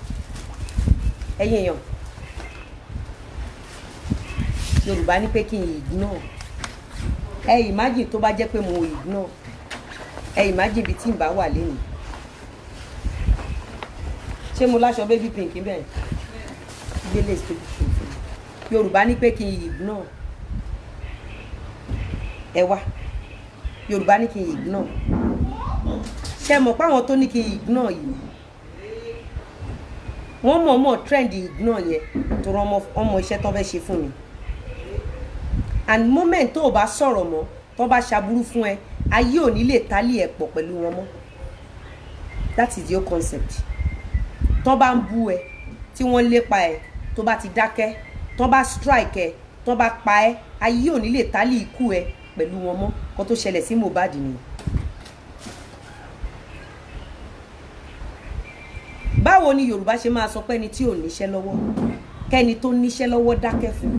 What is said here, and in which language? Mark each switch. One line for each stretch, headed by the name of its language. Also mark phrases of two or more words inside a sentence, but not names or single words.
Yoruba: Ẹ̀yin èèyàn, Yorùbá ní pé kí n ignore. Ẹ imagine tó bá jẹ́ pé mo ignore, ẹ imagine bí tí n bá wà lẹ́nu. Ṣé mo láṣọ
English: baby pink
Yoruba: bẹ́ẹ̀? Gbélé
English: baby pink.
Yoruba: Yorùbá ní pé kí n ignore. Ẹ wá, Yorùbá ní kí n ignore. Ṣé mọ̀ pé àwọn tó ní kí n ignore yìí wọ́n mọ̀ọ́mọ̀
English: trend ignore
Yoruba: yẹn tó rán ọmọ iṣẹ́ tó fẹ́ ṣe fún mi.
English: And moment
Yoruba: tó o bá sọ̀rọ̀ mọ́ tó bá ṣaburú fún ẹ, ayé ò ní lè tálí ẹ̀ pọ̀ pẹ̀lú wọn mọ́.
English: That is your concept.
Yoruba: Tó bá ń bú ẹ, tí wọ́n lépa ẹ, tó bá ti dákẹ́, tó bá strike ẹ, tó bá pa ẹ, ayé ò ní lè tálí ikú ẹ pẹ̀lú wọn mọ́. Kó tó ṣẹlẹ̀ sí Mohbad ni. Báwo ni Yorùbá ṣe máa sọ pé ẹni tí ò níṣẹ́ lọ́wọ́ kẹ́ni tó níṣẹ́ lọ́wọ́ dákẹ́ fún?